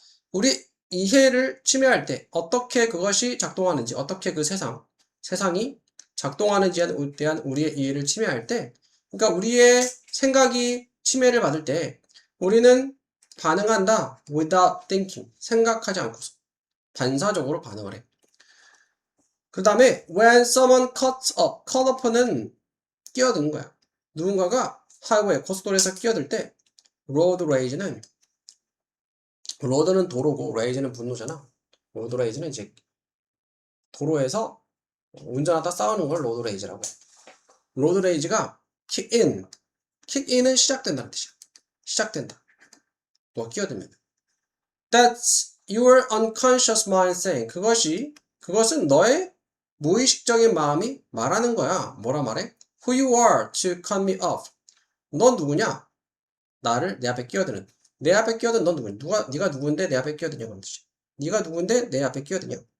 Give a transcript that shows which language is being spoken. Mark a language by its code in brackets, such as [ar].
[ko] 우리 이해를 침해할 때 어떻게 그것이 작동하는지 어떻게 그 세상이 작동하는지에 대한 우리의 이해를 침해할 때 그러니까 우리의 생각이 침해를 받을 때 우리는 반응한다 [en] without thinking [ko] 생각하지 않고서 반사적으로 반응을 해. 그 다음에 [en] when someone cuts up cut up는 [ko] 끼어드는 거야. 누군가가 하이웨이 고속도로에서 끼어들 때 road rage는 로드는 도로고 레이즈는 분노잖아. 로드 레이즈는 이제 도로에서 운전하다 싸우는 걸 로드 레이즈라고 해. 로드 레이즈가 킥인은 시작된다는 뜻이야. 시작된다. 너 끼어들면. [en] That's your unconscious mind saying. [ko] 그것은 너의 무의식적인 마음이 말하는 거야. 뭐라 말해? [en] Who you are to cut me off. [ko] 넌 누구냐? 내 앞에 끼어드는. 내 앞에 끼어든 넌 누구냐? 네가 누군데 내 앞에 끼어드냐? 그런 뜻이야. 네가 누군데 내 앞에 끼어드냐?